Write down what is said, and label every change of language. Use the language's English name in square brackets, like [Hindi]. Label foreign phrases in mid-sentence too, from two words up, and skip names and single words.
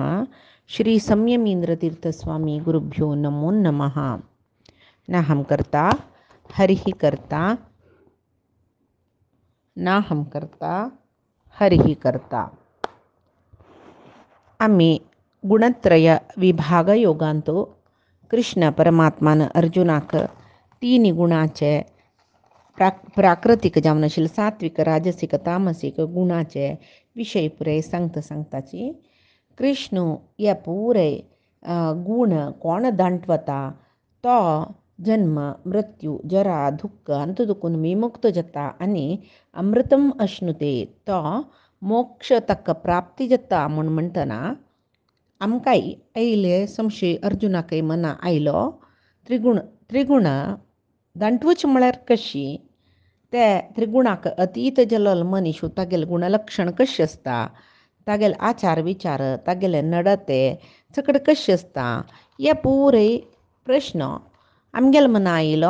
[Sanskrit] श्री संयमींद्रतीर्थस्वामी गुरुभ्यो नमो नमः। नाहं कर्ता हरिः कर्ता, नाहं कर्ता हरिः कर्ता. [Konkani] आम्ही गुणत्रय विभाग योगांतो कृष्ण परमात्मान अर्जुनाक तीन गुणाचे प्राकृतिक जावन आशिल्ले सात्विक राजसिक तामसीक गुणाचे विशय पुरे सांगताची कृष्ण हे पुरे गुण कोण दांटवता तो जन्म मृत्यू जरा दुःख अंत दुखून विमुक्त जाता आनी [Sanskrit] अमृतम अश्नुते [Konkani] तो मोक्ष तक प्राप्ती जाता म्हूण म्हणटना आमकांय आयले संशय अर्जुनाकय मना आयलो त्रिगुण दांटवच म्हळ्यार कशी ते त्रिगुणाक अतीत जल्लोल मनीस तागेले गुणलक्षण कशी आसता, तागेले आचार विचार तागेले नडते चकड कशी आसता हे पुरे प्रश्न आमगेले मना आयलो.